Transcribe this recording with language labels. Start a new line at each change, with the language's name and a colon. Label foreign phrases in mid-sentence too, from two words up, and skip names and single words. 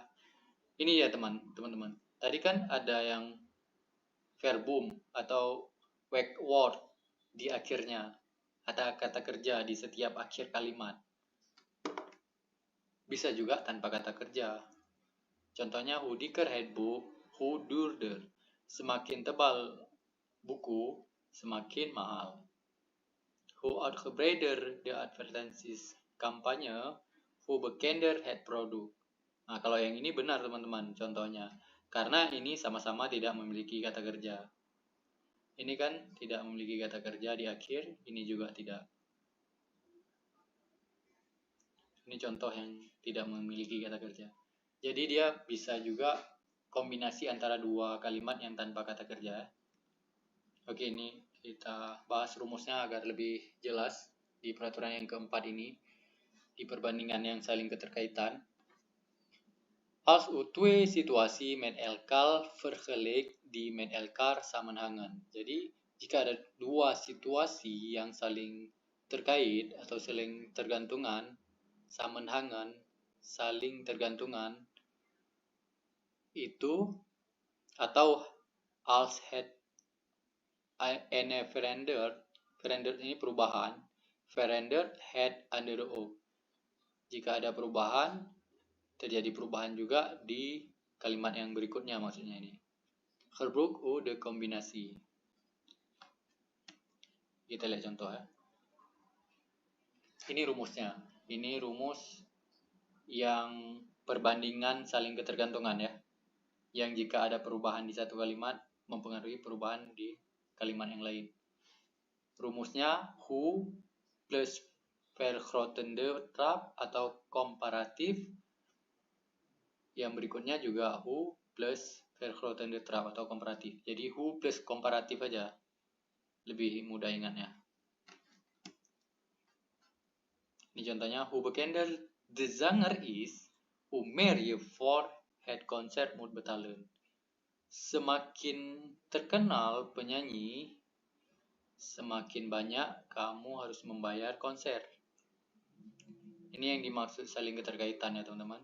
Indonesian: Ini ya teman-teman. Tadi kan ada yang verbum atau word di akhirnya. Ada kata kerja di setiap akhir kalimat. Bisa juga tanpa kata kerja. Contohnya,
Dutch: hoe dikker het boek, hoe duurder.
Indonesian: Semakin tebal buku, semakin mahal.
Dutch: Hoe uitgebreider de advertenties kampanye, hoe bekender het product.
Indonesian: Nah, kalau yang ini benar teman-teman contohnya. Karena ini sama-sama tidak memiliki kata kerja. Ini kan tidak memiliki kata kerja di akhir, ini juga tidak. Ini contoh yang tidak memiliki kata kerja. Jadi dia bisa juga kombinasi antara dua kalimat yang tanpa kata kerja. Oke, ini kita bahas rumusnya agar lebih jelas di peraturan yang keempat ini, di perbandingan yang saling keterkaitan.
Dutch: Als u twee situatie met elkaar vergelijkt die met elkaar samenhangen.
Indonesian: Jadi, jika ada dua situasi yang saling terkait atau saling tergantungan, samenhangen, saling tergantungan, itu atau
Dutch: als het ene verandert
Indonesian: ini perubahan,
Dutch: verandert het andere ook.
Indonesian: Jika ada perubahan, terjadi perubahan juga di kalimat yang berikutnya, maksudnya ini.
Dutch: Gebruik de kombinasi.
Indonesian: Kita lihat contoh ya. Ini rumusnya. Ini rumus yang perbandingan saling ketergantungan ya. Yang jika ada perubahan di satu kalimat, mempengaruhi perubahan di kalimat yang lain. rumusnya who plus
Dutch: vergrotende trap
Indonesian: atau komparatif. Yang berikutnya juga who plus
Dutch: vergrotende trap
Indonesian: atau komparatif. Jadi who plus komparatif aja, lebih mudah ingatnya. Ini contohnya,
Dutch: hoe bekender de zanger is, hoe meer je voor het concert moet betalen.
Indonesian: Semakin terkenal penyanyi, semakin banyak kamu harus membayar konser. Ini yang dimaksud saling keterkaitan ya teman-teman.